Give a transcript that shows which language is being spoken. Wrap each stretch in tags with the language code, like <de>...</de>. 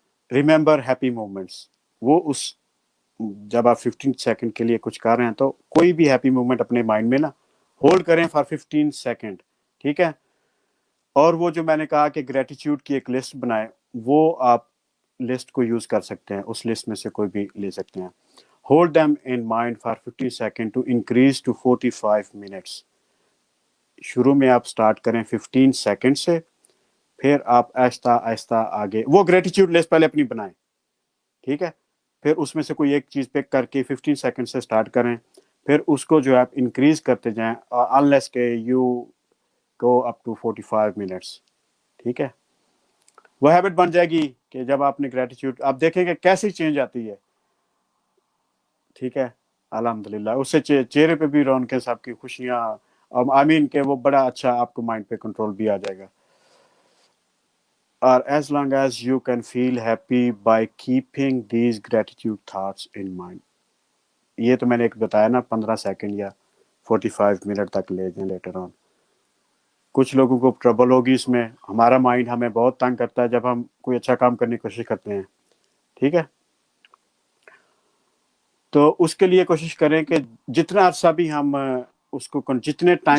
<ur>Remember happy moments. وہ اس جب آپ 15 سیکنڈ کے لیے کچھ کر رہے ہیں تو کوئی بھی ہیپی مومنٹ اپنے مائنڈ میں نا ہولڈ کریں فار 15 سیکنڈ. ٹھیک ہے. اور وہ جو میں نے کہا کہ گریٹیٹیوڈ کی ایک لسٹ بنائیں، وہ آپ لسٹ کو یوز کر سکتے ہیں، اس لسٹ میں سے کوئی بھی لے سکتے ہیں.</ur> <en>Hold them in mind for 50 seconds to increase to 45 minutes.</en> <ur>شروع میں آپ سٹارٹ کریں 15 سیکنڈ سے، پھر آپ آہستہ آہستہ آگے وہ گریٹیٹیوڈ لسٹ پہلے اپنی بنائیں. ٹھیک ہے. پھر اس میں سے کوئی ایک چیز پک کر کے 15 سیکنڈ سے سٹارٹ کریں، پھر اس کو جو ہے آپ انکریز کرتے جائیں unless کہ</ur> <en>you go up to 45 minutes.</en> <ur>ٹھیک ہے. وہ ہیبٹ بن جائے گی کہ جب آپ نے گریٹیٹیوڈ، آپ دیکھیں کہ کیسی چینج آتی ہے. ٹھیک ہے. الحمدللہ اس سے چہرے پہ بھی رونقیں، سب کی خوشیاں، آمین کہ وہ بڑا اچھا آپ کو مائنڈ پہ کنٹرول بھی آ جائے گا.</ur> <en>اور as long as you can feel happy by keeping these gratitude thoughts in mind.</en> <ur>یہ تو میں نے ایک بتایا نا 15 سیکنڈ یا 45 منٹ تک لے جائیں لیٹر آن. کچھ لوگوں کو ٹربل ہوگی اس میں. ہمارا مائنڈ ہمیں بہت تنگ کرتا ہے جب ہم کوئی اچھا کام کرنے کی کوشش کرتے ہیں. ٹھیک ہے. تو اس کے لیے کوشش کریں کہ جتنا عرصہ بھی ہم اس کو جتنے ٹائم</ur>